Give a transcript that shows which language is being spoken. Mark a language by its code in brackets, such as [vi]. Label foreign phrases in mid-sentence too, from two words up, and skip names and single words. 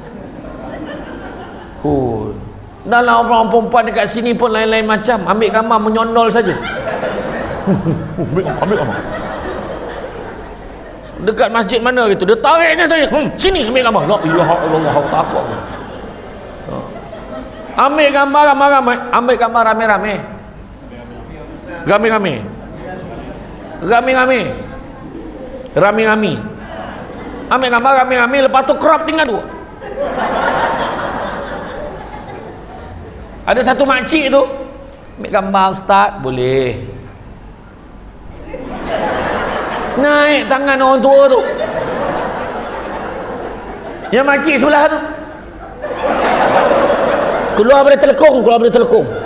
[ms] Dalam orang perempuan dekat sini pun lain-lain macam, ambil gambar menyondol saja. ambil gambar. Dekat masjid mana gitu, dia tariknya saja. Sini ambil gambar. [ar] لا إله إلا الله, takut. [ms] Ambil gambar ramai-ramai, ambil gambar rame-rame. Rame-rame. Rame-rame. Ambil gambar rame-rame, lepas tu crop tinggal 2. Ada satu makcik tu, ambil gambar ustaz, boleh. Naik tangan orang tua tu. Yang makcik sebelah tu keluar dari telekung.